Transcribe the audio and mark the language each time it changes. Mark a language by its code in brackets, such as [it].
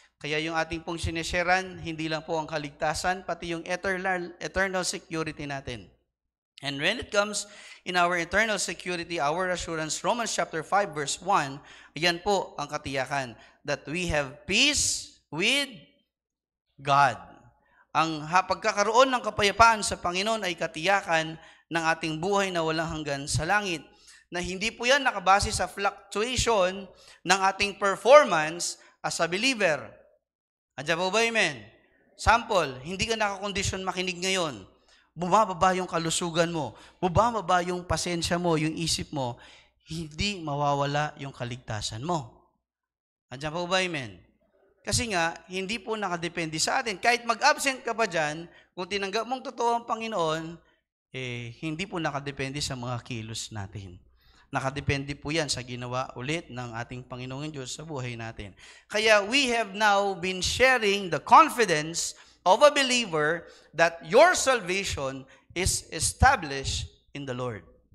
[tl] Kaya yung ating pong sinesharean, hindi lang po ang kaligtasan, pati yung [en] eternal security [tl] natin. [en] And when it comes in our eternal security, our assurance, Romans chapter 5 verse 1, [tl] ayan po ang katiyakan, [en] that we have peace with God. [tl] Ang pagkakaroon ng kapayapaan sa Panginoon ay katiyakan ng ating buhay na walang hanggan sa langit. Na hindi po yan nakabase sa fluctuation ng ating [en] performance as a believer. [tl] Andiyan po ba, amen? Sample, hindi ka nakakondisyon makinig ngayon. Bumababa yung kalusugan mo. Bumababa yung pasensya mo, yung isip mo. Hindi mawawala yung kaligtasan mo. Andiyan po ba, amen? Kasi nga, hindi po nakadepende sa atin. Kahit mag-absent ka pa dyan, kung tinanggap mong totoo ang Panginoon, hindi po nakadepende sa mga kilos natin. Nakadepende po yan sa ginawa ulit ng ating Panginoong Diyos sa buhay natin. [en] Kaya we have now been sharing the confidence of a believer that your salvation is established in the Lord.